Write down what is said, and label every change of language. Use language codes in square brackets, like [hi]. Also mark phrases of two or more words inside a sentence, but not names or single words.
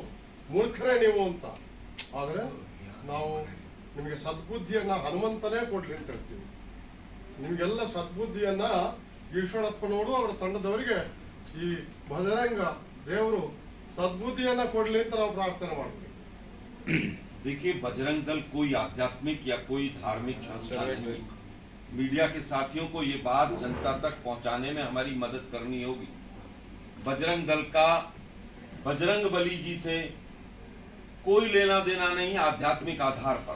[kn] ಮೂರ್ಖರೇ ನೀವು ಅಂತ. ಆದ್ರೆ ನಾವು ನಿಮಗೆ ಸದ್ಬುದ್ಧಿಯನ್ನ ಹನುಮಂತನೇ ಕೊಡ್ಲಿ ಅಂತ ಹೇಳ್ತೀವಿ. ನಿಮ್ಗೆಲ್ಲ ಸದ್ಬುದ್ಧಿಯನ್ನ ಈಶ್ವರಪ್ಪನವರು ಅವರ ತಂಡದವರಿಗೆ ಈ ಬಜರಂಗ ದೇವರು सद्बुद्धियां ಕೊಡ್ಲಿ ಅಂತ ನಾವು ಪ್ರಾರ್ಥನೆ ಮಾಡ್ತೀವಿ. [hi] देखिए, बजरंग दल कोई आध्यात्मिक या कोई धार्मिक संस्था नहीं। मीडिया के साथियों को ये बात जनता तक पहुंचाने में हमारी मदद करनी होगी। बजरंग दल का बजरंग बली जी से कोई लेना देना नहीं आध्यात्मिक आधार पर।